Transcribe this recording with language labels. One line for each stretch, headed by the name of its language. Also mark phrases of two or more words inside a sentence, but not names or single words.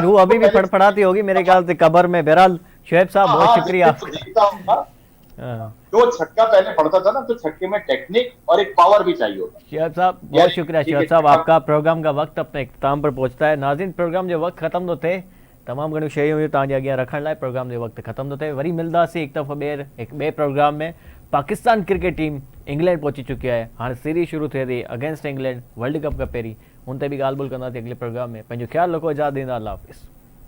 Urdu: روح ابھی بھی پھڑپھڑاتی ہوگی میرے خیال سے قبر میں۔ بہرحال شعیب صاحب بہت شکریہ. جو چھکا پہلے پڑتا تھا نا، تو چھکے میں ٹیکنک اور ایک پاور بھی چاہیے ہوتا. شعیب صاحب بہت شکریہ۔ شعیب صاحب آپکا پروگرام کا وقت اپنے اختتام پر پہنچتا ہے.
Sindhi: नाज़रीन प्रोग्राम जो वक्त ख़त्म तो थे, तमाम घणियूं शयूं हुयूं तव्हांजे अॻियां रखण लाइ, प्रोग्राम जो वक्त ख़त्म तो थे। वरी मिलंदासीं हिकु दफ़ो ॿिए प्रोग्राम में।
Urdu: پاکستان کرکٹ ٹیم انگلینڈ پہنچی چکی ہے,
Sindhi: हाणे सीरीज़ शुरू थिए थी अगेंस्ट इंग्लैंड वर्ल्ड कप खां पहिरीं, हुन ते बि ॻाल्हि ॿोल कंदासीं अॻिले प्रोग्राम में। पंहिंजो ख़्यालु रखो, इजाज़त ॾींदा, अल्लाह हाफ़िज़।